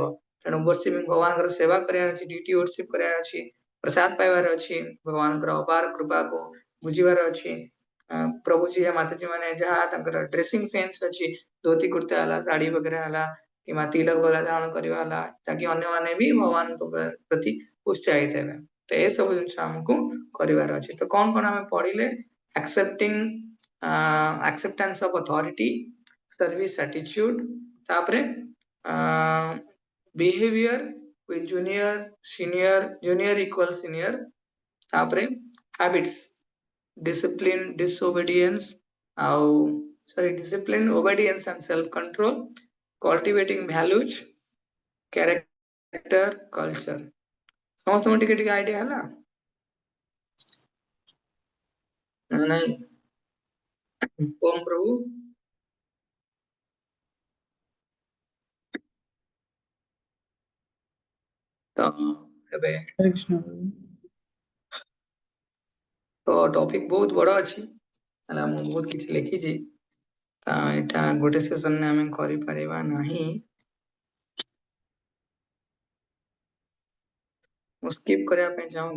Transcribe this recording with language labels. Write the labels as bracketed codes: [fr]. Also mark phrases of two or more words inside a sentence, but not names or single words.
[or] ତେଣୁ ବର୍ଷିପିଂ ଭଗବାନଙ୍କର ସେବା କରିବାର ଅଛି, [en] duty worship [or] କରିବାର ଅଛି, ପ୍ରସାଦ ପାଇବାର ଅଛି, ଭଗବାନଙ୍କର ଅପାର କୃପାକୁ ବୁଝିବାର ଅଛି। ପ୍ରଭୁଜୀ ମାତାଜୀ ମାନେ ଯାହା ତାଙ୍କର [en] dressing sense [or] ଅଛି, ଧୋତି କୁର୍ତ୍ତା ହେଲା, ଶାଢୀ ବଗେରା ହେଲା, କିମ୍ବା ତିଲକ ବଗେରା ଧାରଣ କରିବା ହେଲା, ତାକି ଅନ୍ୟମାନେ ବି ଭଗବାନଙ୍କ ପ୍ରତି ଉତ୍ସାହିତ ହେବେ। ତ ଏସବୁ ଜିନିଷ ଆମକୁ କରିବାର ଅଛି। ତ କଣ କଣ ଆମେ ପଢିଲେ, [en] acceptance of authority, service attitude, ତାପରେ behavior with junior senior, junior equal senior, ତାପରେ habits, discipline, disobedience, ଆଉ discipline, obedience and self control, cultivating values, character, culture। [or] ସମସ୍ତଙ୍କୁ ଟିକେ ଟିକେ ଆଇडिଆ ହେଲା ନା ନାଇଁ? ଓମ୍ ପ୍ରଭୁ। ତ ଏବେ [sa] हरे कृष्ण [or] ତ ଟପିକ ବହୁତ ବଡ ଅଛି, ହେଲା ମୁଁ ବହୁତ କିଛି ଲେଖିଛି, ତ ଏଇଟା ଗୋଟେ ସେସନରେ ଆମେ କରିପାରିବା ନାହିଁ। ମୁଁ ସ୍କିପ କରିବା ପାଇଁ ଚାହୁଁନି।